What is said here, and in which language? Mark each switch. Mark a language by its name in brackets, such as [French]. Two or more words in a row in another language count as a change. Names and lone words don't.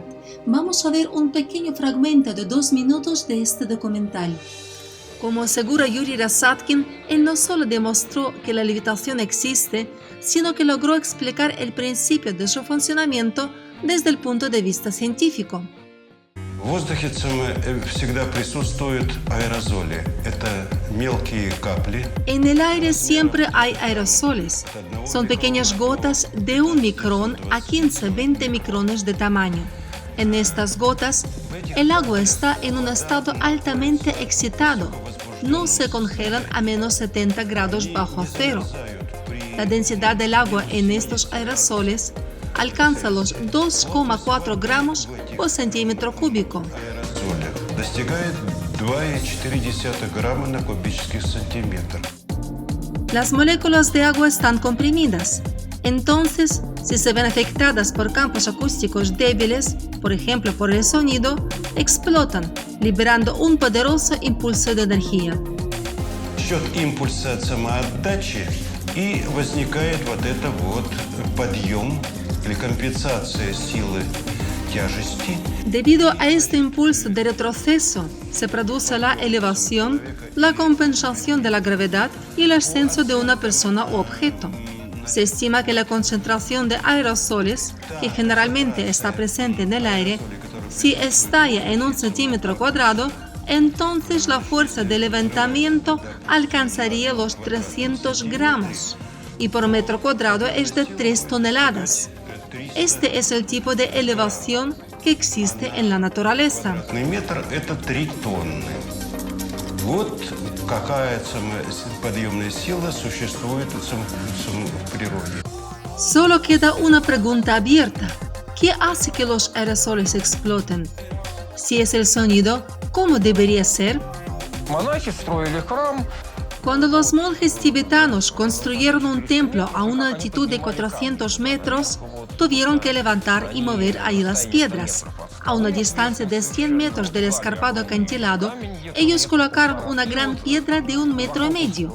[Spanish] Vamos a ver un pequeño fragmento de 2 minutos de este documental. Como asegura Yuri Rasatkin, él no solo demostró que la levitación existe, sino que logró explicar el principio de su funcionamiento desde el punto de vista científico. [Russian] В воздухе всегда присутствуют аэрозоли. Это мелкие капли. [Spanish] En el aire siempre hay aerosoles. Son pequeñas gotas de 1 micrón a 15-20 micrones de tamaño. En estas gotas, el agua está en un estado altamente excitado. No se congelan a menos 70 grados bajo cero. La densidad del agua en estos aerosoles alcanza los 2,4 gramos por centímetro cúbico. [Russian] Достигает 2,4 грамма на кубический сантиметр. [Spanish] Las moléculas de agua están comprimidas. Entonces, si se ven afectadas por campos acústicos débiles, por ejemplo por el sonido, explotan, liberando un poderoso impulso de energía. [Russian] Счет импульса от самоотдачи, и возникает вот это вот подъем или компенсация силы тяжести. [Spanish] Debido a este impulso de retroceso, se produce la elevación, la compensación de la gravedad y el ascenso de una persona u objeto. Se estima que la concentración de aerosoles, que generalmente está presente en el aire, si estalla en 1 centímetro cuadrado, entonces la fuerza de levantamiento alcanzaría los 300 gramos y por metro cuadrado es de 3 toneladas. Este es el tipo de elevación que existe en la naturaleza. [Russian] Метр – это 3 тонны. Вот какая подъемная сила существует в природе. [Spanish] Solo queda una pregunta abierta. ¿Qué hace que los aerosoles exploten? Si es el sonido, ¿cómo debería ser? [Russian] Монахи строили храм. [Spanish] Cuando los monjes tibetanos construyeron un templo a una altitud de 400 metros, tuvieron que levantar y mover ahí las piedras. A una distancia de 100 metros del escarpado acantilado, ellos colocaron una gran piedra de 1,5 metros.